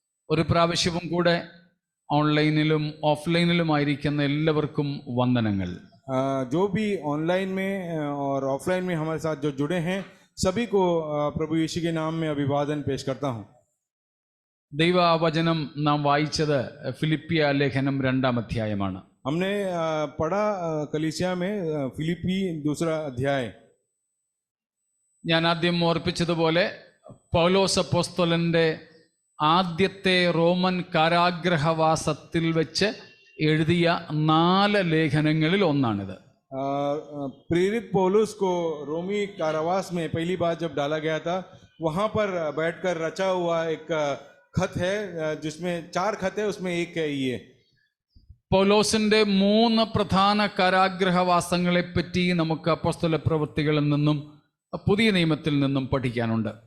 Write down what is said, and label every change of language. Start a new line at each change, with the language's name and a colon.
Malayalam: ഒരു പ്രാവശ്യവും കൂടെ ഓൺലൈനിലും ഓഫ്ലൈനിലുമായിരിക്കുന്ന എല്ലാവർക്കും വന്ദനങ്ങൾ.
Hindi: जो भी ऑनलाइन में और ऑफलाइन में हमारे साथ जो जुड़े हैं सभी को प्रभु यीशु के नाम में अभिवादन पेश करता हूं.
Malayalam: ദൈവവചനം നാം വായിച്ചത് ഫിലിപ്പിയ ലേഖനം 2-ാം അധ്യായമാണ്.
Hindi: हमने पढ़ा कलीसिया में फिलिपी 2 अध्याय.
Malayalam: ഞാൻ ആദ്യം ഓർപ്പിച്ചതുപോലെ പൗലോസ് അപ്പോസ്തലന്റെ ആദ്യത്തെ റോമൻ കാരാഗ്രഹവാസത്തിൽ വെച്ച് എഴുതിയ 4 ലേഖനങ്ങളിൽ ഒന്നാണിത്.
Hindi: प्रेरित पौलुस को रोमी कारावास में पहली बार जब डाला गया था वहां पर बैठकर रचा हुआ एक खत है जिसमें 4 खत है, उसमें एक है ये.
Malayalam: പൗലോസിന്റെ 3 പ്രധാന കാരാഗ്രഹവാസങ്ങളെ പറ്റി നമുക്ക് അപ്പോസ്തല പ്രവൃത്തികളിൽ നിന്നും പുതിയ നിയമത്തിൽ നിന്നും പഠിക്കാനുണ്ട്.